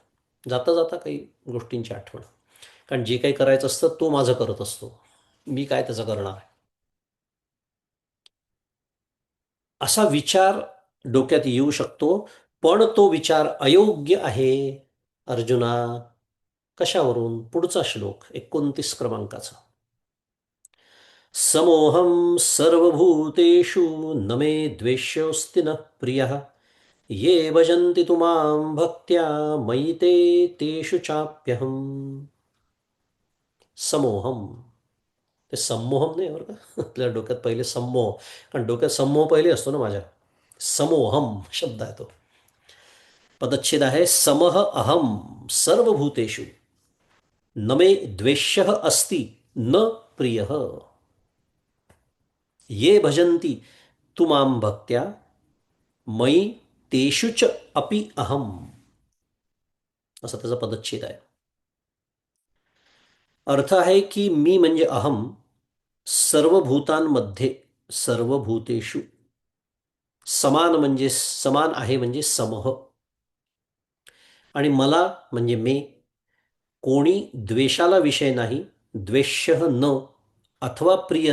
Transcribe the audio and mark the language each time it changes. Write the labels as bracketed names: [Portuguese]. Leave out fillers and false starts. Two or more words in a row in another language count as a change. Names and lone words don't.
[Marathi] जाता जाता काही गोष्टींची आठवण. कारण जे काही करायचं असतं तो माझं करत असतो, मी काय त्याचं करणार आहे, असा विचार डोक्यात येऊ शकतो. पण तो विचार अयोग्य आहे अर्जुना. कशावरून? पुढचा श्लोक 29 क्रमांकाचा. [Sanskrit] समोहम सर्वभूतेषु न मे द्वेष्योऽस्ति न प्रियः ये भजन्ति तु मां भक्त्या मयि ते तेषु चाप्यहम्. [Marathi] समोहम, ते सम्मोहम नाही बरं का. आपल्या डोक्यात पहिले सम्मोह, कारण डोक्यात सम्मोह पहिले असतो ना माझ्या. समोहम शब्द आहे तो, पदच्छेद आहे. [Sanskrit] समह अहम सर्वभूतेषु न मे द्वेष्यः अस्ति न प्रियः ये भजन्ति तु मां भक्त्या मयि तेषु च अपि अहम, [Marathi] असा त्याचा पदच्छेद आहे. अर्थ आहे की मी म्हणजे अहम, सर्व भूतांमध्ये, [Sanskrit] सर्व भूतेषु, [Marathi] समान म्हणजे समान आहे म्हणजे समह, आणि मला म्हणजे मे, कोणी द्वेषाला विषय नाही, [Sanskrit] द्वेष्य न, [Marathi] अथवा प्रिय